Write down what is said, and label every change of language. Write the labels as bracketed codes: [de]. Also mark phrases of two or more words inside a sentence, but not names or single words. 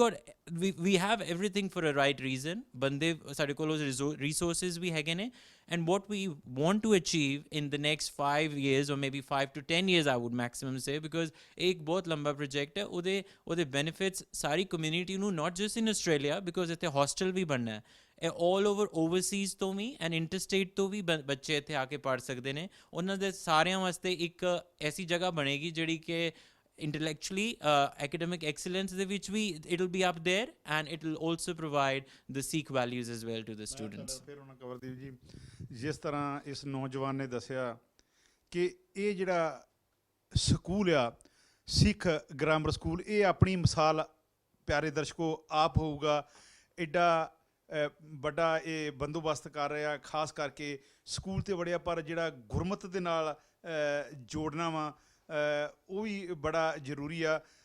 [en] we have everything for a right reason [pa] ਬੰਦੇ ਸਾਡੇ ਕੋਲ resources ਵੀ ਹੈਗੇ ਨੇ [en] and what we want to achieve in the next 5 years or maybe 5 to 10 years I would maximum say because [pa] ਇੱਕ ਬਹੁਤ ਲੰਬਾ ਪ੍ਰੋਜੈਕਟ ਹੈ ਉਹਦੇ benefits ਸਾਰੀ community ਨੂੰ [en] not just in Australia because [pa] ਇੱਥੇ hostel ਵੀ ਬਣਨਾ ਹੈ ਇਹ [en] all over overseas [pa] ਤੋਂ ਵੀ [en] and interstate [pa] ਤੋਂ ਵੀ ਬੱਚੇ ਇੱਥੇ ਆ ਕੇ ਪੜ੍ਹ ਸਕਦੇ ਨੇ ਉਹਨਾਂ ਦੇ ਸਾਰਿਆਂ ਵਾਸਤੇ ਇੱਕ ਐਸੀ ਜਗ੍ਹਾ ਬਣੇਗੀ ਜਿਹੜੀ ਕਿ [en] intellectually academic excellence [pa] ਦੇ ਵਿੱਚ ਵੀ [en] it will be up there and it will also provide the Sikh values as well to the students [pa] ਫਿਰ ਉਹਨਾਂ ਕਵਰਦੀਪ ਜੀ ਜਿਸ ਤਰ੍ਹਾਂ ਇਸ ਨੌਜਵਾਨ ਨੇ ਦੱਸਿਆ ਕਿ ਇਹ ਜਿਹੜਾ ਸਕੂਲ ਆ ਸਿੱਖ ਗ੍ਰਾਮਰ ਸਕੂਲ ਇਹ ਆਪਣੀ ਮਿਸਾਲ ਪਿਆਰੇ ਦਰਸ਼ਕੋ ਆਪ ਹੋਊਗਾ ਐਡਾ ਵੱਡਾ ਇਹ ਬੰਦੋਬਸਤ ਕਰ ਰਿਹਾ ਖਾਸ ਕਰਕੇ ਸਕੂਲ ਤੇ ਵੜਿਆ ਪਰ ਜਿਹੜਾ ਗੁਰਮਤ ਦੇ ਨਾਲ ਜੋੜਨਾ ਵਾ ਉਹ ਵੀ ਬੜਾ ਜ਼ਰੂਰੀ ਆ